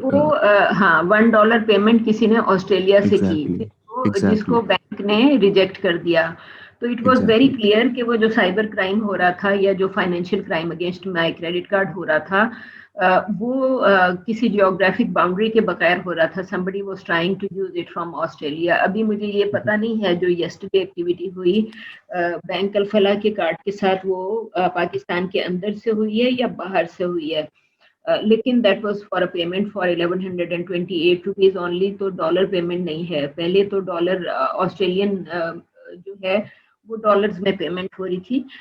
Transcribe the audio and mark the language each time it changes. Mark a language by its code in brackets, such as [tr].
[ur] وہ ہاں $1 پیمنٹ کسی نے آسٹریلیا سے کی [en] exactly [ur] جس [en] exactly [ur] کو بینک نے ریجیکٹ کر دیا. تو [en] it was very exactly [ur] clear کہ وہ جو سائبر کرائم ہو رہا تھا یا جو فائنینشیل کرائم [en] against my credit card [ur] ہو رہا تھا وہ کسی جیوگرافک باؤنڈری کے بغیر ہو رہا تھا. [en] somebody was trying to use it from Australia. [ur] ابھی مجھے یہ پتا نہیں ہے جو یسٹرڈے ایکٹیویٹی ہوئی بینک الفلاح کے کارڈ کے ساتھ وہ پاکستان کے اندر سے ہوئی ہے یا باہر سے ہوئی ہے. لیکن [en] That was for a payment for 1128 rupees only. [ur] تو ڈالر پیمنٹ نہیں ہے. پہلے تو ڈالر آسٹریلین جو ہے وہ ڈالرز میں پیمنٹ ہو رہی تھی.